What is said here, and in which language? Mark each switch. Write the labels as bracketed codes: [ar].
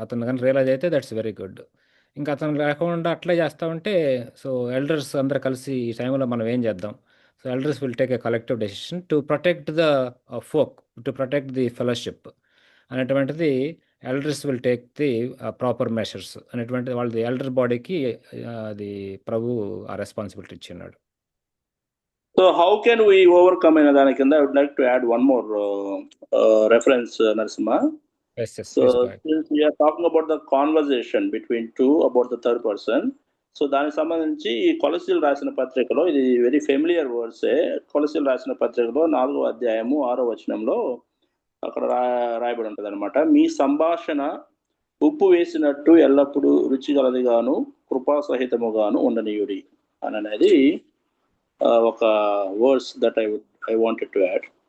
[te] అతను కానీ రియలైజ్ అయితే [en] That's very good. [te] ఇంకా అతను లేకుండా అట్లే చేస్తూ ఉంటే, [en] so elders అందరు కలిసి ఈ టైంలో మనం ఏం చేద్దాం, so elders will take a collective decision to protect the folk, to protect the fellowship [te] అనేటువంటిది. [en] elders will take the proper measures [te] అనేటువంటిది వాళ్ళది ఎల్డర్ బాడీకి అది ప్రభు ఆ రెస్పాన్సిబిలిటీ ఇచ్చినాడు. [en] so how can we overcome [te] అనే దాని కింద [en] I would like to add one more reference, Narasimha. So we are talking about the conversation between two about the third person. [te] So దానికి సంబంధించి కొలసీలు రాసిన పత్రికలో, ఇది [en] very familiar వర్డ్సే, [te] కొలసీలు రాసిన పత్రికలో 4వ అధ్యాయము 6వ వచనంలో అక్కడ రాయబడి ఉంటుంది అనమాట. మీ సంభాషణ ఉప్పు వేసినట్టు ఎల్లప్పుడూ రుచిగలదిగాను కృపాసహితముగాను ఉండనీయుడి అని అనేది ఒక [en] Words that I wanted to add.